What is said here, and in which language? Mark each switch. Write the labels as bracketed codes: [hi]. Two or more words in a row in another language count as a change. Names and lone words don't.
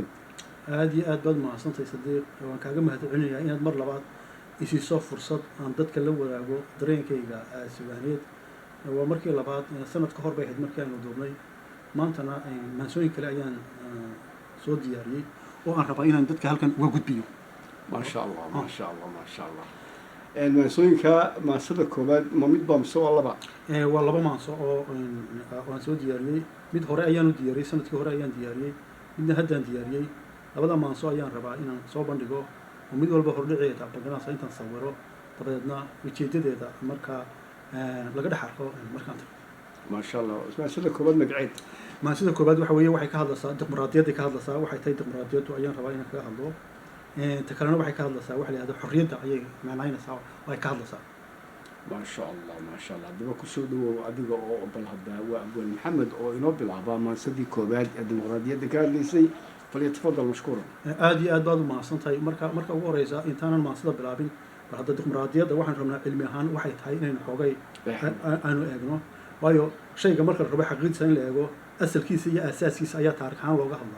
[so] aadi aad baad mahadsantahay Sadiiq waan kaaga mahadcelinayaa inaad mar labaad isii soo fursad aan dadka la wadaago dareenkayga suugaaneed waa markii labaad sanad ka hor bay ahayd markii aan duubnay maantana maansooyin kale ayaan soo diyaariyay oo aan rabaa inaan dadka halkan uga gudbiyo [ar] ما شاء الله ما شاء الله ما شاء الله [so] maansooyinka maansada koobaad ma mid baa mise waa laba waa laba maanso oo aan soo diyaariyay mid hore ayaan u diyaariyay sanadkii hore ayaan diyaariyay midna haddaan diyaariyay labada maanso ayaan rabaa inaan soo bandhigo oo mid walba hordhiceeda bandhiganaasa intaan sawiro dabadeedna ujeedadeeda markaa laga dhex arko markaan tago [ar] ما شاء الله [so] maansada koobaad magaceed maansada koobaad waxa weeye waxay ka hadlaysaa dimuqraadiyadda ka hadlaysaa waxay tahay dimuqraadiyaddu ayaan rabaa inaan kaga hadlo تكلمنا waxay ka hadlaysaa waxa la yiraahdo xorriyadda ayay macnaynaysaa way ka hadlaysaa [ar] ما شاء الله ما شاء الله [so] daba ku soo dhawow adiga oo bal hadda waa Abwaan Maxamed oo inoo bilaabaa maansadii koobaad ee dimuqraadiyadda ka hadlaysay [ar] فليتفضل مشكورا [so] aad iyo aad baad u mahadsantahay marka ugu horeysa intaanan maansada bilaabin bal hadda dimuqraadiyadda waxaan rabnaa cilmi ahaan waxay tahay inaynu xoogay aanu eegno waayo shayga marka la rabo xaqiiqdiisa in la eego asalkiisa iyo asaaskiisa ayaa taariikh ahaan looga hadlaa